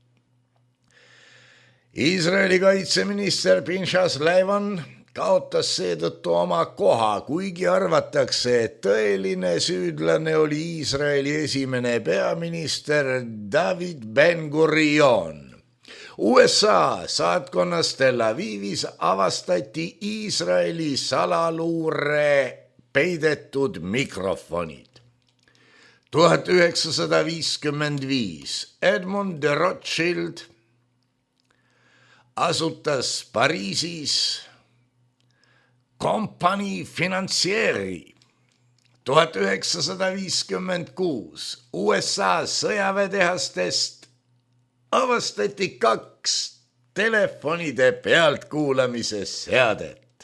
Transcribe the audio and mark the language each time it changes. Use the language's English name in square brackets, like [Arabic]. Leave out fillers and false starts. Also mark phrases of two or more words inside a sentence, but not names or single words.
[Estonian] Iisraeli kaitseminister Pinchas Levan kaotas seetõttu oma koha, kuigi arvatakse, et tõeline süüdlane oli Iisraeli esimene peaminister David Ben-Gurion. USA saatkonnas Tel Avivis avastati Iisraeli salaluure peidetud mikrofonid. 1955. Edmond de Rothschild asutas Pariisis kompanii Financieri. 1956. USA sõjaväetehastest avastati 2 telefonide pealtkuulamise seadet.